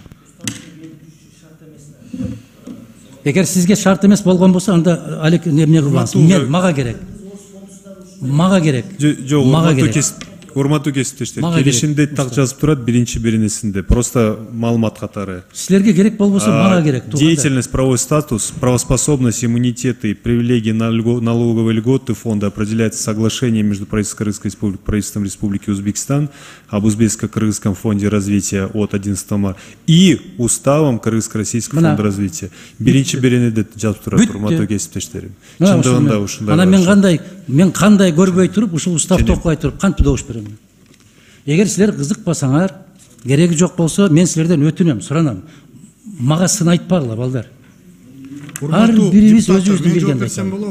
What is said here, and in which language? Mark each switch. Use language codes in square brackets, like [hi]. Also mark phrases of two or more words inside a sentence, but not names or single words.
[ky] Эгер сизге шарт эмес болгон болсо, анда алек эмне кылбаңыз? Мен мага керек. Мага керек. Мага керек. Урматтуу кесиптештер, келишимде так жазып турат, биринчи беренесинде. Просто маалымат катары. Силерге керек болбосо мага керек. [ru] Деятельность, правовой статус, правоспособность, иммунитеты и привилегии налоговой льготы фонда определяется соглашением между правительством Кыргызской республики и правительством Республики Узбекистан об Узбекско-Кыргызском фонде развития от 11 марта и уставом Кыргызско-Российского фонда развития. [ky] Биринчи беренеде жазып турат, урматтуу кесиптештер. Чындыгында ушундай. Анан мен кандай көрбөй туруп, ушул уставды окубай туруп кантип добуш берем? Эгер силер кызыкпасаңар, кереги жок болсо, мен силерден өтүнөм, суранам. Мага сын айтпагыла, балдар. Ар бирибиз өзүбүздүн билгенди айтабыз.